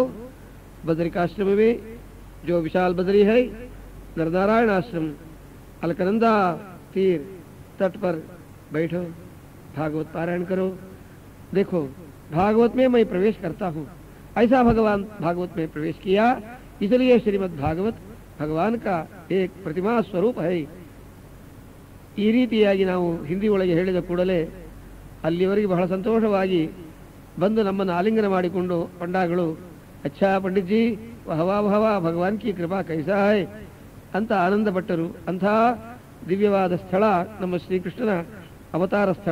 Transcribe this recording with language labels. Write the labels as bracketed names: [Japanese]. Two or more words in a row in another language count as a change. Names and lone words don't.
[Hindi] बद्रिकाश्रम में जो विशाल बद्री है, नरनारायण आश्रम, अलकनंदा तीर तट पर बैठो, भागवत पारायण करो. देखो भागवत में मैं प्रवेश करता हूँ. ऐसा भगवान भागवत में प्रवेश किया. इसलिए श्रीमद् भागवत भगवान का एक प्रतिमा स्वरूप है. [Kannada] ಈ ರೀತಿಯಾಗಿ ನಾವು ಹಿಂದಿ ಒಳಗೆ ಹೇಳಿದ ಕೂಡಲೇ ಅಲ್ಲಿವರೆಗೆ ಬಹಳ ಸಂತೋಷವಾಗಿ ಬಂದು ನಮ್ಮನ್ನು ಆಲಿಂಗನ ಮಾಡಿಕೊಂಡು ಪಂಡಾಗಳು, [Hindi] अच्छा पंडित जी वाह वाह भगवान की कृपा कैसा है [Kannada] ಅಂತ ಆನಂದಪಟ್ಟರು. ಅಂಥ ದಿವ್ಯವಾದ ಸ್ಥಳ ನಮ್ಮ ಶ್ರೀಕೃಷ್ಣನ ಅವತಾರ ಸ್ಥಳ.